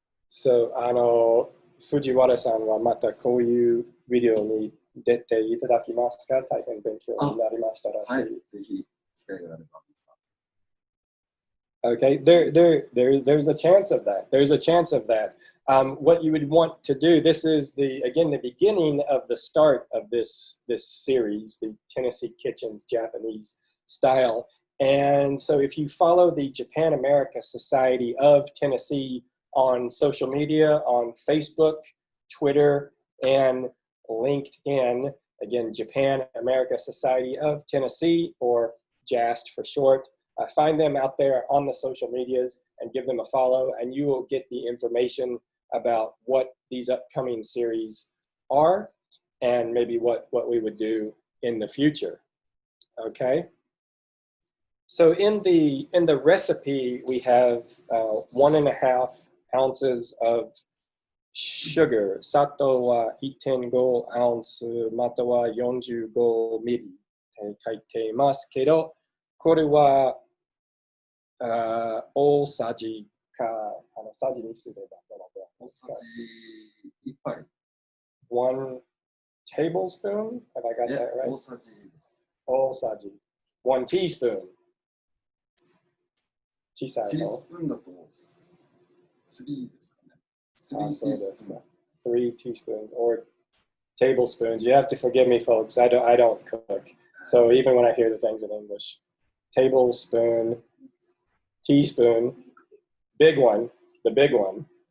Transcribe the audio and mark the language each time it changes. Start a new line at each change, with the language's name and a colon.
Japanese: So 藤原さんはまたこういうビデオに出ていただきますか？大変勉強になりましたらしい。はい、ぜひ機会があれば。
English: Okay, there's a chance of that. There's a chance of that. What you would want to do, this is the beginning of the start of this series, the Tennessee Kitchen's Japanese style. And so if you follow the Japan America Society of Tennessee on social media, on Facebook, Twitter, and LinkedIn, again, Japan America Society of Tennessee, or JAST for short, find them out there on the social medias and give them a follow, and you will get the information about what these upcoming series are and maybe what we would do in the future. Okay. So in the recipe, we have 1.5 ounces of sugar.
Japanese: 砂糖は 1.5 オンスまたは45ミリ書いていますけど、これは大さじかさじにすれば大さじ1杯。
English: 1 tablespoon? Have I got that right?
Japanese: 大さじです。大さじ。
English: 1 teaspoon.
Japanese: 小さいの。ティースプーンだと3ですかね。
English: 3 teaspoons or tablespoons. You have to forgive me, folks. I don't cook. So even when I hear the things in English, tablespoon, teaspoon, big one, the big one.